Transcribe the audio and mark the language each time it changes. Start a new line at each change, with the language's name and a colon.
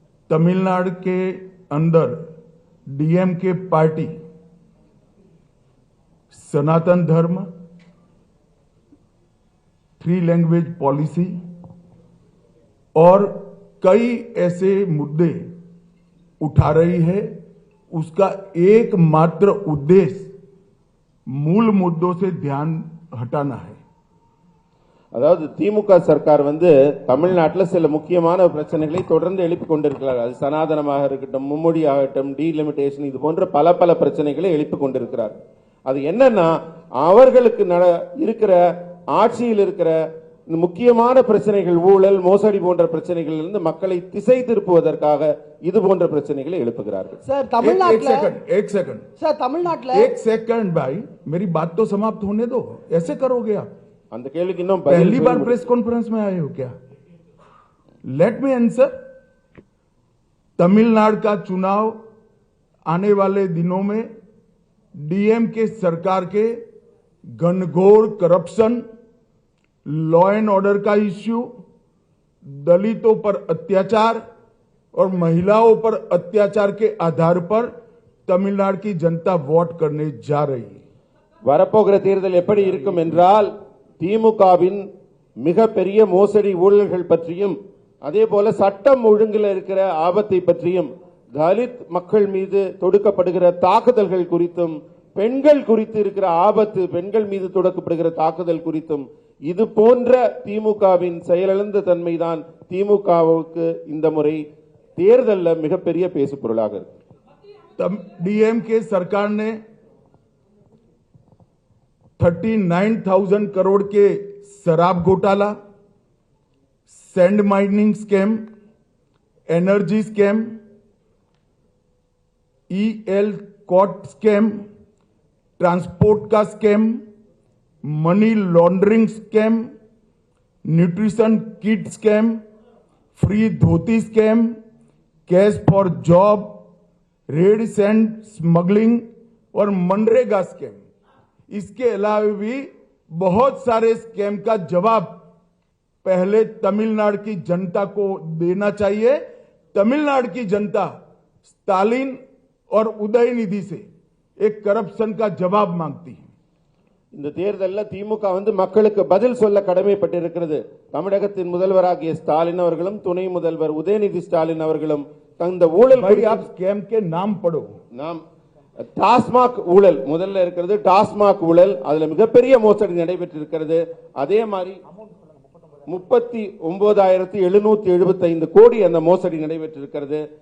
Hindi: तमिलनाडु के अंदर DMK party सनातन धर्म, 3 लैंग्वेज पॉलिसी और कई ऐसे मुद्दे उठा रही है। उसका एकमात्र उद्देश्य मूल मुद्दों से ध्यान हटाना है.
Tamil: அதாவது திமுக சர்க்கார் தமிழ்நாட்டில் சில முக்கியமான பிரச்சனைகளை தொடர்ந்து எழுப்பிக் கொண்டிருக்கிறார்கள். அது சனாதனமாக இருக்கட்டும், மும்மொழி ஆகட்டும், டீலிமிட்டேஷன், இது போன்ற பல பிரச்சனைகளை எழுப்பிக் கொண்டிருக்கிறார். அது என்னன்னா, அவர்களுக்கு இருக்கிற ஆட்சியில் இருக்கிற முக்கியமான பிரச்சனைகள், ஊழல், மோசடி போன்ற பிரச்சனைகளில் இருந்து மக்களை திசை திருப்புவதற்காக இது போன்ற பிரச்சனைகளை எழுப்புகிறார்கள். சார், தமிழ்நாட்டில்
Hindi: एक सेकंड भाई, मेरी बात तो समाप्त होने दो. ऐसे करोगे आप?
Tamil: அந்த கேள்விக்கு இன்னும்
Hindi: पहली बार प्रेस कॉन्फ्रेंस में आए हो क्या?
English: Let me answer.
Hindi: तमिलनाडु का चुनाव आने वाले दिनों में डीएमके सरकार के घनघोर करप्शन, लॉ एंड ऑर्डर का इश्यू, दलितों पर अत्याचार और महिलाओं पर अत्याचार के आधार पर तमिलनाडु की जनता वोट करने जा रही है.
Tamil: வரப்போகிற தேர்தல் எப்படி இருக்கும் என்றால் திமுகவின் மிகப்பெரிய மோசடி ஊழல்கள் பற்றியும் அதே போல சட்டம் ஒழுங்கில் இருக்கிற ஆபத்தை பற்றியும் தலித் மக்கள் மீது தொடுக்கப்படுகிற தாக்குதல்கள் குறித்தும் பெண்கள் குறித்து இருக்கிற ஆபத்து, பெண்கள் மீது தொடுக்கப்படுகிற தாக்குதல் குறித்தும் இது போன்ற திமுகவின் செயலிழந்த தன்மைதான் திமுகவுக்கு இந்த முறை தேர்தலில் மிகப்பெரிய பேசு பொருளாக இருக்கு.
Hindi: डीएमके सरकार ने 39,000 करोड़ के शराब घोटाला, sand mining scam, energy scam, EL cot scam, transport का scam, money laundering scam, nutrition kit scam, free dhoti scam, cash for job, red sand smuggling और मनरेगा स्कैम. इसके अलावा भी बहुत सारे स्कैम का जवाब पहले तमिलनाडु की जनता को देना चाहिए. तमिलनाडु की जनता स्टालिन और उदयनिधि से एक करप्शन का जवाब मांगती है.
Tamil: இந்த தேர்தலில் திமுக மக்களுக்கு பதில் சொல்ல கடமைப்பட்டிருக்கிறது. தமிழகத்தின் முதல்வராகிய ஸ்டாலின் அவர்களும் துணை முதல்வர் உதயநிதி ஸ்டாலின் அவர்களும் அந்த ஊழல்
Hindi: स्कैम के नाम पढ़ो.
Tamil: நாம் டாஸ்மாக் ஊழல் முதல்ல இருக்கிறது. டாஸ்மாக் ஊழல் அதுல மிகப்பெரிய மோசடி நடைபெற்றிருக்கிறது. அதே மாதிரி 39,775 கோடி அந்த மோசடி நடைபெற்றிருக்கிறது.